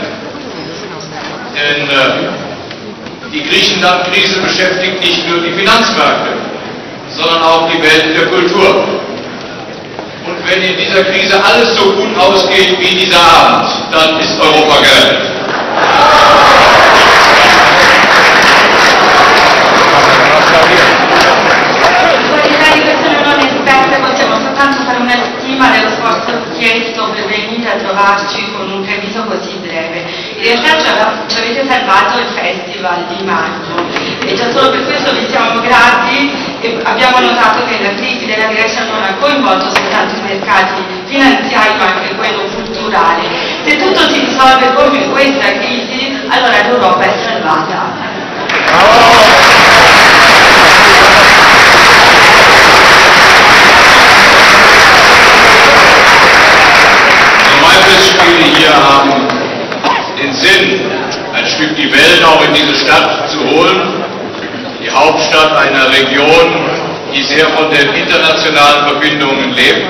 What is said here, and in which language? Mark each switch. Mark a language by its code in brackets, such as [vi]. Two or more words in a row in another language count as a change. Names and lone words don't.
[de] Denn die Griechenland-Krise beschäftigt nicht nur die Finanzmärkte, sondern auch die Welt der Kultur. Und wenn in dieser Krise alles so gut ausgeht wie dieser Abend, dann ist Europa gerettet. [it] Vorrei persone non esperte possiamo soltanto fare una stima dello sforzo chiesto per venire a trovarci con un preavviso così breve. In realtà ci avete salvato il festival di maggio e già solo per questo vi siamo grati e abbiamo notato che la crisi della Grecia non ha coinvolto soltanto i mercati finanziari ma anche quello culturale. Se tutto si risolve come in questa crisi, allora l'Europa è salvata. [de] Maifestspiele hier haben den Sinn, ein Stück die Welt auch in diese Stadt zu holen, die Hauptstadt einer Region, die sehr von den internationalen Verbindungen lebt.